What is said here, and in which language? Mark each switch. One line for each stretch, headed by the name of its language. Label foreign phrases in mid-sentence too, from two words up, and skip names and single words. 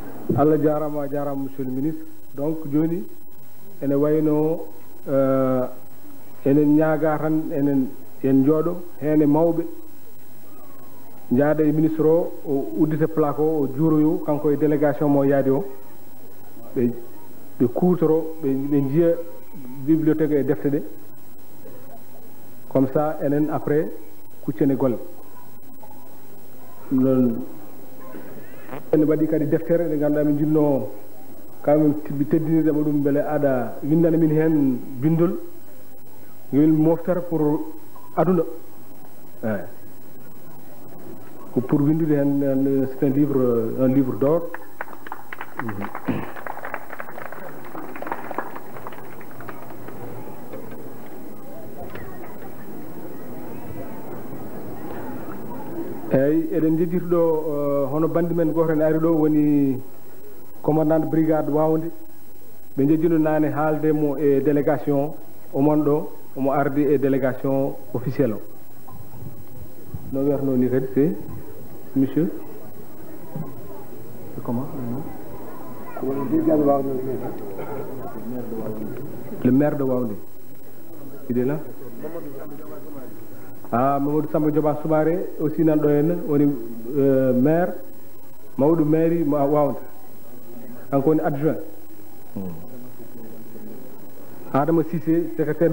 Fula: Allah jarama
French: monsieur le ministre.
Fula: Donc joni ene wayno enen ñaaga tan en jooɗo hene mawɓe jaada e ministre o uddita plaque o juuroyo kanko e délégation mo yaadi o ɓe kuutoro ɓe jiya bibliothèque e defte ɗe
French: comme ça
Fula: enen après kuccene golle noon ene waɗi kadi deftere nde ganduɗa min jinno kamin teddinirɗema ɗum beele aɗa windana min hen bindol ngel moftere pour aduna eyi pour windude hen
French: c'est un livre d'or
Fula: eyyi eɗen jejjiti ɗo hono bandi men goto en ari ɗo woni
French: commandant de brigade
Fula: Wawnde ɓe jejjino nane haalde mo e délégation omon ɗo omo ardi e
French: délégation officiel
Fula: o no wiyatno ni kadi
French: c'est monsieur comment le maire de Wawnde il est là Mamadou Samba Dioba Soumaré aussi
Fula: nan ɗo henna woni maire mawɗo mairie Wawnde kanko woni adjoint
French: Adama Cissé secrétaire